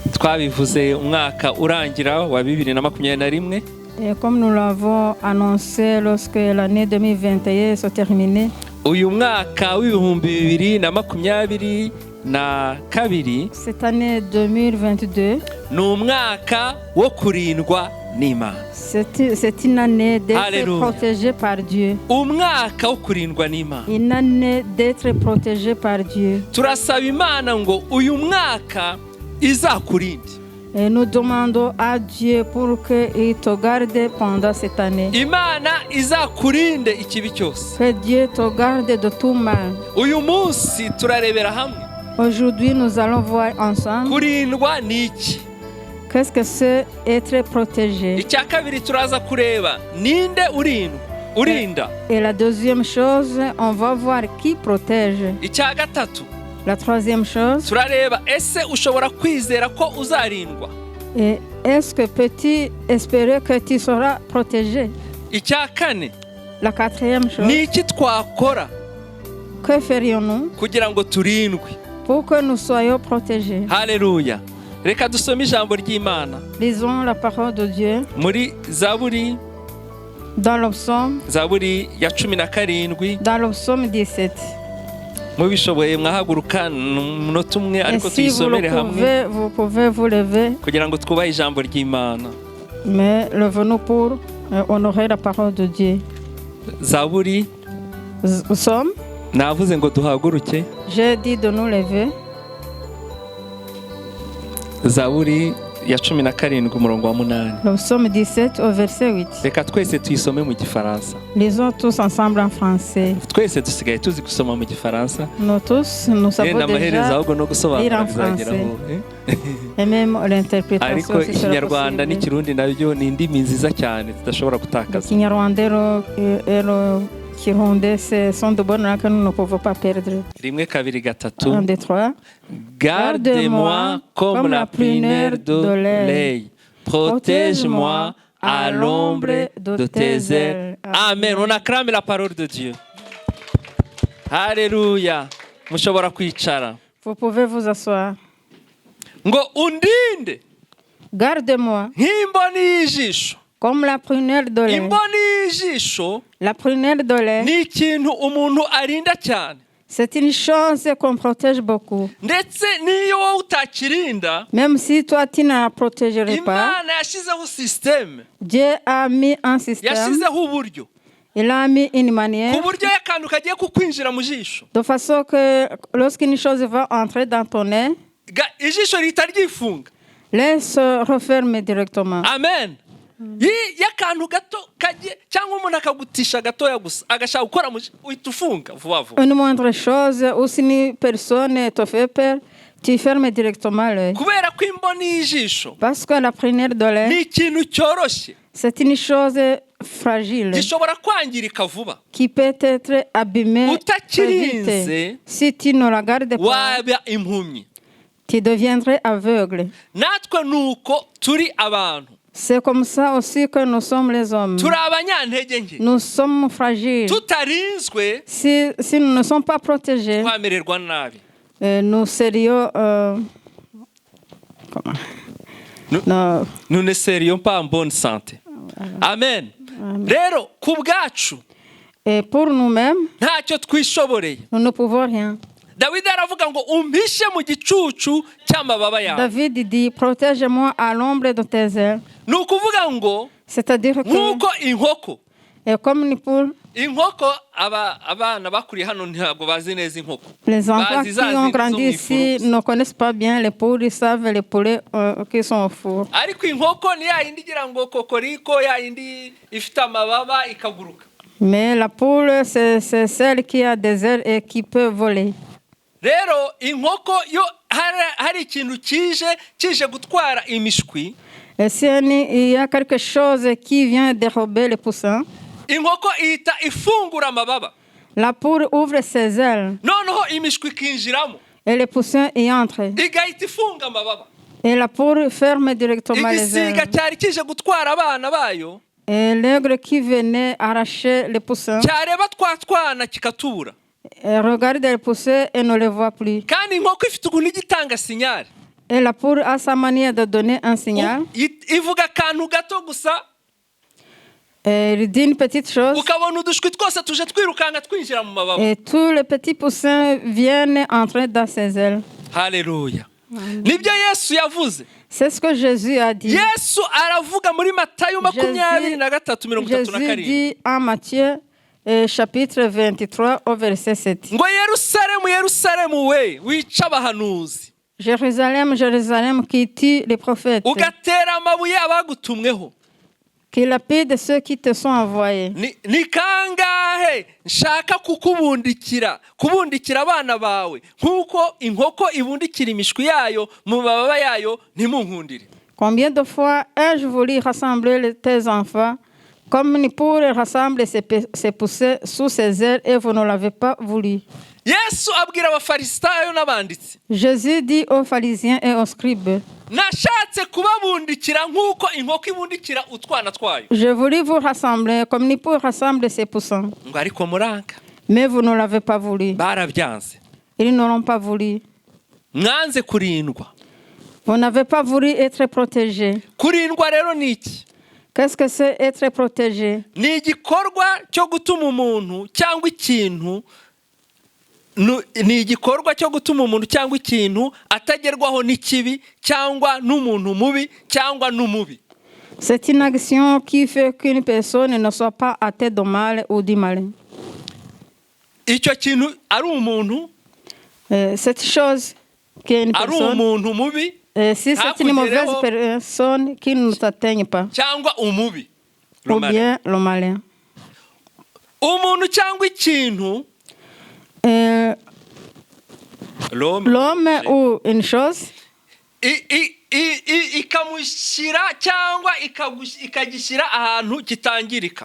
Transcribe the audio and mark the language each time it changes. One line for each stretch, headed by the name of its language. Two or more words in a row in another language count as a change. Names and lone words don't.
Kinyarwanda: twabivuze umwaka urangira wa 2021.
French: Et comme nous l'avons annoncé lorsque l'année 2021 s'est terminée,
Kinyarwanda: uyu mwaka w'ibihumbi 2022
French: cette année 2022,
Kinyarwanda: ni umwaka wo kurindwa n'Imana.
French: c'est une année d'être Alléluia. protégée par Dieu.
Kinyarwanda: Umwaka wo kurindwa n'Imana.
French: Une année d'être protégée par Dieu.
Kinyarwanda: Turasaba Imana ngo uyu mwaka izakurinde.
French: Et nous demandons à Dieu pour qu'il te garde pendant cette année.
Kinyarwanda: Imana izakurinde ikibi cyose.
French: Que Dieu te garde de tout mal.
Kinyarwanda: Uyu munsi turarebera hamwe.
French: Aujourd'hui, nous allons voir ensemble
Kinyarwanda: Kurindwa ni iki?
French: qu'est-ce que c'est être protégé.
Kinyarwanda: Icya kabiri turaza kureba ninde urinda.
French: Et la deuxième chose, on va voir qui protège.
Kinyarwanda: Icya gatatu
French: La troisième chose,
Kinyarwanda: turareba ese ushobora kwizera ko uzarindwa.
French: et est-ce que peux-tu espérer que tu seras protégé?
Kinyarwanda: Icya kane
French: La quatrième chose,
Kinyarwanda: ni iki twakora
French: que ferions-nous
Kinyarwanda: kugira ngo turindwe?
French: pour que nous soyons protégés?
Kinyarwanda: Haleluya. Reka dusome ijambo ry'Imana
French: Lisons la parole de Dieu
Kinyarwanda: muri Zaburi
French: dans le psaume,
Kinyarwanda: ya 17.
French: dans le psaume 17.
Kinyarwanda: Mubishoboye mwahaguruka umunota umwe
French: Et
Kinyarwanda: ariko
French: si vous
Kinyarwanda: tuyisomere
French: le
Kinyarwanda: hamwe
French: pouvez, vous pouvez vous lever,
Kinyarwanda: kugira ngo twubahe ijambo ry'Imana.
French: mais levez-nous pour honorer la parole de Dieu.
Kinyarwanda: Zaburi,
French: Psaume,
Kinyarwanda: navuze ngo duhaguruke.
French: j'ai dit de nous lever.
Kinyarwanda: Zaburi ya 17 umurongo wa 8.
French: Le psaume 17 au verset 8.
Kinyarwanda: Reka twese tuyisome mu Gifaransa.
French: Lisons tous ensemble en français.
Kinyarwanda: Twese dusigaye tuzi gusoma mu Gifaransa.
French: Nous tous, nous savons
Kinyarwanda: Amaherezo
French: déjà
Kinyarwanda: ahubwo no
French: lire
Kinyarwanda: gusobanura
French: en
Kinyarwanda: bizageraho.
French: et même l'interprétation
Kinyarwanda: Ariko
French: aussi sera
Kinyarwanda: Ikinyarwanda
French: possible.
Kinyarwanda: n'Ikirundi nabyo ni indimi nziza cyane tudashobora
French: Le
Kinyarwanda: gutakaza.
French: Kinyarwanda et le Kirundi, ce sont de bonnes langues que nous ne pouvons pas perdre.
Kinyarwanda: Rimwe kabiri gatatu.
French: 1, 2, 3. Garde-moi comme la prunelle de l'œil. Protège-moi à l'ombre de tes ailes. Amen. On acclame la parole de Dieu. Alléluia.
Kinyarwanda: Mushobora kwicara.
French: Vous pouvez vous asseoir.
Kinyarwanda: Ngo undinde
French: Garde-moi
Kinyarwanda: nk'imboni y'ijisho.
French: comme la prunelle de l'œil.
Kinyarwanda: Imboni y'ijisho
French: La prunelle de l'œil,
Kinyarwanda: ni ikintu umuntu arinda cyane.
French: c'est une chose qu'on protège beaucoup.
Kinyarwanda: Ndetse niyo wowe utakirinda,
French: Même si toi, tu ne la protégerais pas,
Kinyarwanda: Imana yashyizeho système,
French: Dieu a mis un système,
Kinyarwanda: yashyizeho uburyo
French: il a mis une manière,
Kinyarwanda: ku buryo akantu kagiye kukwinjira mu jisho,
French: de façon que lorsqu'une chose va entrer dans ton œil,
Kinyarwanda: ijisho rihita ryifunga.
French: l'œil se referme directement. Amen.
Kinyarwanda: Y'akantu gato kagiye cyangwa umuntu akagutisha gatoya gusa agashaka gukora uhita ufunga vuba vuba.
French: Une moindre chose, ou si une personne te fait peur, tu fermes directement l'œil.
Kinyarwanda: Kubera ko imboni y'ijisho
French: Parce que la prunelle de
Kinyarwanda: ni
French: l'œil,
Kinyarwanda: ikintu cyoroshye
French: c'est une chose fragile
Kinyarwanda: gishobora kwangirika vuba.
French: qui peut être abîmée très vite.
Kinyarwanda: Utakirinze
French: Si tu ne la gardes pas,
Kinyarwanda: waba impumyi.
French: tu deviendrais aveugle.
Kinyarwanda: Natwe nuko turi abantu,
French: C'est comme ça aussi que nous sommes les hommes.
Kinyarwanda: turi abanyantege nke.
French: Nous sommes fragiles.
Kinyarwanda: Tutarinzwe
French: Si nous ne sommes pas protégés,
Kinyarwanda: twamererwa nabi.
French: nous serions... comment? Non. Nous ne serions pas en bonne santé.
Kinyarwanda: Amen. Rero ku bwacu
French: Et pour nous-mêmes,
Kinyarwanda: ntacyo twishoboreye.
French: nous ne pouvons rien.
Kinyarwanda: Dawidi aravuga ngo umpishe mu gicucu cy'amababa yawe.
French: David dit, protège-moi à l'ombre de tes ailes.
Kinyarwanda: Ni ukuvuga ngo
French: C'est-à-dire que,
Kinyarwanda: nk'uko inkoko
French: comme une poule,
Kinyarwanda: abana bakuriye hano ntabwo bazi neza inkoko.
French: les enfants
Kinyarwanda: Bazi
French: qui
Kinyarwanda: za
French: ont
Kinyarwanda: zindi zo
French: grandi
Kinyarwanda: mu
French: ici
Kinyarwanda: ifuru.
French: ne connaissent pas bien les poules, ils savent les poulets qui sont au four.
Kinyarwanda: Ariko inkoko ni ya yindi igira ngo kokoriko, ya yindi ifite amababa ikaguruka.
French: Mais la poule, c'est celle qui a des ailes et qui peut voler.
Kinyarwanda: Rero inkoko yo hari ikintu kije gutwara imishwi.
French: Et si il y a quelque chose qui vient dérober les poussins,
Kinyarwanda: Inkoko ihita ifungura amababa.
French: la poule ouvre ses ailes
Kinyarwanda: Noneho imishwi ikinjiramo.
French: et les poussins y entrent.
Kinyarwanda: Igahita ifunga amababa.
French: Et la poule ferme directement les ailes.
Kinyarwanda: Igisiga cyari kije gutwara abana bayo.
French: Et l'aigle qui venait arracher les poussins,
Kinyarwanda: cyareba twana kikatubura.
French: regarde les poussins et ne les voit plus.
Kinyarwanda: Kandi inkoko ifite ukuntu igitanga signal.
French: Et la poule a sa manière de donner un signal.
Kinyarwanda: ivuga akantu gato gusa
French: Elle dit une petite chose.
Kinyarwanda: ukabona udushwi twose tuje twirukanga twinjira mu mababa.
French: Et tous les petits poussins viennent entrer dans ses ailes.
Kinyarwanda: Haleluya. Nibyo Yesu yavuze.
French: C'est ce que Jésus a dit.
Kinyarwanda: Yesu aravuga muri Matayo 23:37.
French: Jésus dit en Matthieu chapitre 23 au verset 7.
Kinyarwanda: ngo Yerusalemu Yerusalemu we wica abahanuzi
French: Jérusalem, Jérusalem qui tue les prophètes,
Kinyarwanda: ugatera amabuye abagutumweho.
French: qui lapide ceux qui te sont envoyés.
Kinyarwanda: Ni kangahe nshaka kubundikira abana bawe nkuko inkoko ibundikira imishwi yayo mu mababa yayo ntimunkundire.
French: Combien de fois ai-je voulu rassembler tes enfants comme une poule rassemble ses poussins sous ses ailes et vous ne l'avez pas voulu.
Kinyarwanda: Yesu abwira abafarisayo n'abanditsi.
French: Jésus dit aux pharisiens et aux scribes,
Kinyarwanda: nashatse kubabundikira nkuko inkoko ibundikira utwana twayo.
French: Je voulais vous rassembler comme une poule rassemble ses poussins.
Kinyarwanda: ngo ariko muranga.
French: Mais vous ne l'avez pas voulu.
Kinyarwanda: Barabyanze.
French: Ils ne l'ont pas voulu.
Kinyarwanda: Mwanze kurindwa.
French: Vous n'avez pas voulu être protégé.
Kinyarwanda: Kurindwa rero ni iki?
French: Qu'est-ce que c'est être protégé?
Kinyarwanda: Ni igikorwa cyo gutuma umuntu cyangwa ikintu atagerwaho n'ikibi cyangwa n'umuntu mubi cyangwa n'umubi.
French: C'est une action qui fait qu'une personne ne soit pas atteinte de mal ou du mal.
Kinyarwanda: Icyo kintu ari umuntu,
French: cette chose qui est une
Kinyarwanda: ari
French: personne,
Kinyarwanda: umuntu mubi,
French: si c'est une mauvaise personne qui ne t'atteigne pas,
Kinyarwanda: cyangwa umubi,
French: ou bien le malin.
Kinyarwanda: Umuntu cyangwa ikintu,
French: l'homme ou une chose,
Kinyarwanda: ikamushyira cyangwa ikagishyira ahantu kitangirika.